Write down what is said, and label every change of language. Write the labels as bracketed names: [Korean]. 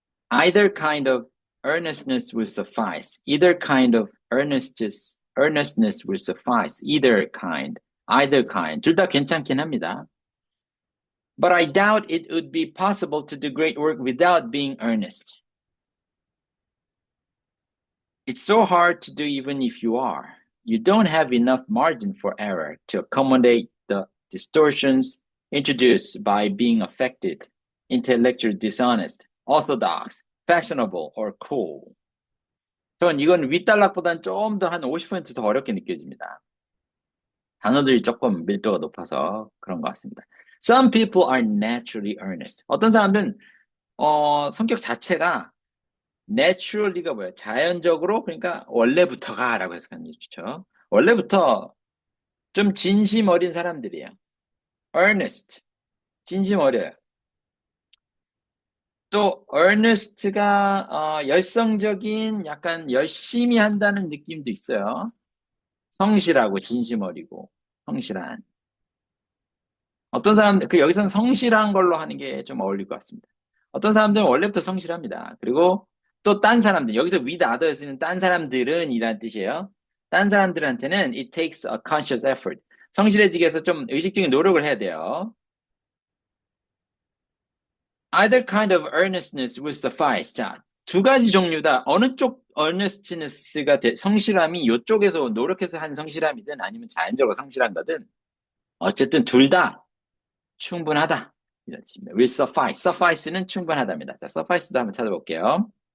[English] Either kind of earnestness will suffice. Either kind of earnestness will suffice. Either kind. [Korean] 둘 다 괜찮긴 합니다. [English] But I doubt it would be possible to do great work without being earnest. It's so hard to do even if you are. You don't have enough margin for error to accommodate the distortions introduced by being affected, intellectually dishonest, orthodox, fashionable, or cool. [Korean] 전 이건 윗단락보다는 좀 더 한 50%더 어렵게 느껴집니다. 단어들이 조금 밀도가 높아서 그런 것 같습니다. [English] Some people are naturally earnest. [Korean] 어떤 사람들은 성격 자체가 naturally가 뭐예요? 자연적으로, 그러니까 원래부터가라고 해석하는 게 좋죠. 원래부터 좀 진심 어린 사람들이에요. earnest, 진심 어려요. 또 earnest가 열성적인, 약간 열심히 한다는 느낌도 있어요. 성실하고 진심 어리고 성실한. 어떤 사람들, 여기서는 성실한 걸로 하는 게 좀 어울릴 것 같습니다. 어떤 사람들은 원래부터 성실합니다. 그리고 또 딴 사람들, 여기서 [English] with others [Korean] 는 딴 사람들은 이란 뜻이에요. 딴 사람들한테는 [English] it takes a conscious effort. [Korean] 성실해지기 위해서 좀 의식적인 노력을 해야 돼요. [English] Either kind of earnestness will suffice. [Korean] 자, 두 가지 종류다. 어느 쪽 earnestness가 성실함이 이쪽에서 노력해서 한 성실함이든 아니면 자연적으로 성실한 거든 어쨌든 둘 다 충분하다. 이런 뜻입니다. [English] will suffice. [Korean] suffice는 충분하답니다. 자, suffice도 한번 찾아볼게요.